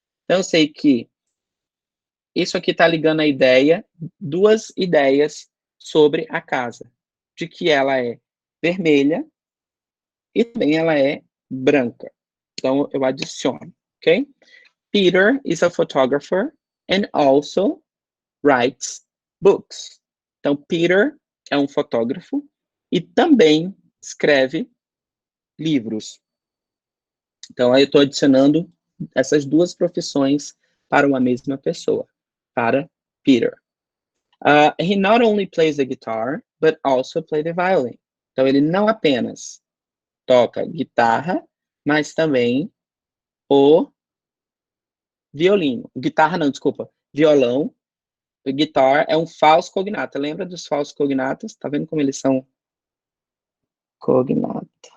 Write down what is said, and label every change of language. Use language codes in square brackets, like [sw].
[pt] Então, eu sei que isso aqui está ligando a ideia, duas ideias sobre a casa, de que ela é vermelha e também ela é branca. Então, eu adiciono, ok? [en] Peter is a photographer and also writes books. [pt] Então, Peter é um fotógrafo e também escreve livros. Então, aí eu estou adicionando essas duas profissões para uma mesma pessoa, para Peter. [en] He not only plays the guitar, but also plays the violin. [pt] Então, ele não apenas toca guitarra, mas também o violino. Guitarra não, desculpa. Violão. O guitar é um falso cognata. Lembra dos falsos cognatos? Tá vendo como eles são cognata?